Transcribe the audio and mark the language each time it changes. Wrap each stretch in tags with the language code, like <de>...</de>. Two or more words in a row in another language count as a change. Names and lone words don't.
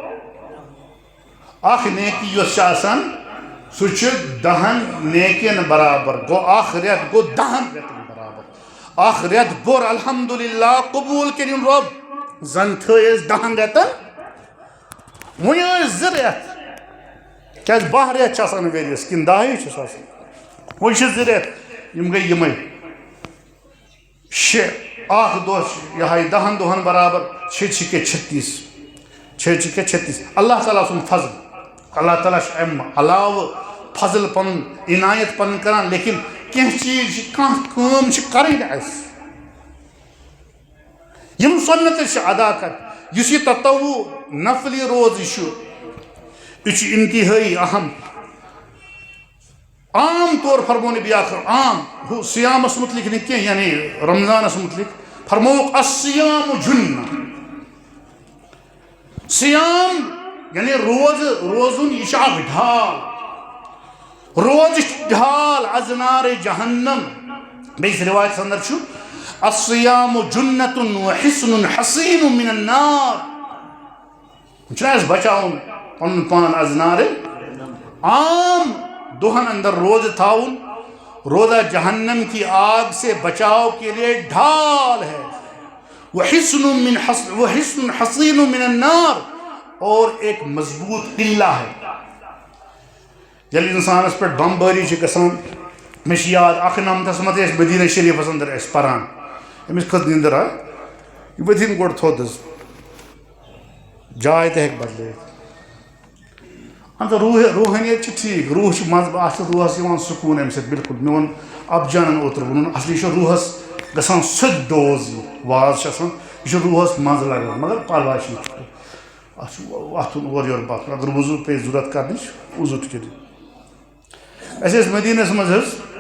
<ks>اکھ نیکی یۄس چھِ آسان سُہ چھُ 10 نیکین برابر گوٚو اکھ رٮ۪تھ گوٚو 10 رٮ۪تن برابر اکھ رٮ۪تھ بوٚر الحمدللہ قبوٗل کٔرِن رۄب زن تھٲے أسۍ 10 رٮ۪تن وۄنۍ ٲسۍ 2 رٮ۪تھ کیازِ 12 رٮ۪تھ چھِ آسان ؤرِیَس کِنہٕ 10 چھِس آسان وۄنۍ چھِ 2 رٮ۪تھ یِم گٔے یِمے 6 اکھ دۄہ چھُ یِہوٚے 10 دۄہن برابر 6 کے 36 6 کے 36 اللہ تعالیٰ سُنٛد فضل اللہ تعالیٰ چھُ اَمہِ علاوٕ فضل پنُن عنایت پنُن کران لیکن کینٛہہ چیٖز چھِ کانٛہہ کٲم چھِ کَرٕنۍ اَسہِ یِم سۄنت أسۍ چھِ ادا کرٕنۍ یُس یہِ تطوع نفلی روزٕ چھُ یہ چھُ انتہٲئی اہم عام طور فرمو نبی آخر عام ہُہ سیامس متعلق نہٕ کینٛہہ یعنی رمضانس متعلق فرمووُکھ</ks> <ar>الصیام جُنہ</ar> <ks>سیام یعنی روزُن یہِ چھُ اکھ ڈھال روزٕ چھُ ڈھال ازنار جہنم بیٚیِس روایتس اندر چھُ</ks> <ar>الصیام جُنۃ وحصن حصین من النار</ar> <ks>چھُنہ اَسہِ بچاوُن پنُن پان ازنار عام دۄہن اندر روزٕ تھاؤن</ks> <ur>روزہ جہنم کی آگ سے بچاؤ کے لیے ڈھال ہے</ur> <ar>وحصن حصین من النار</ar> <ur>اور ایک مضبوط قلعہ ہے</ur> <ks>یل انسانس پہ بمباری چھِ گژھان مےٚ چھِ یاد 1991 منٛز ٲسۍ مدیٖنہ شریٖفس اندر أسۍ پران أمِس کھٔژ نیٚنٛدٕر یہِ ؤتھِن گۄڈٕ تھوٚد حظ جاے تہِ ہیٚکہِ بدلٲیِتھ روحانیت چھِ ٹھیٖک روح چھُ منٛزٕ اَتھ چھُ روحس یِوان سکوٗن اَمہِ سۭتۍ بِلکُل مےٚ ووٚن افجانن اوترٕ ووٚنُن اصلی چھُ روحس گژھان سیوٚد ڈوز یہِ واز چھِ آسان یہِ چھُ روحس مزٕ لگان مگر پرواے چھُنہٕ اَتھ چھُ وۄتھُن اورٕ یورٕ پکُن اگر وضوٗ پیٚیہِ ضوٚرتھ کرنٕچ وضوٗ تہِ کٔرِو اَسہِ ٲسۍ مدیٖنس منٛز حظ</ks>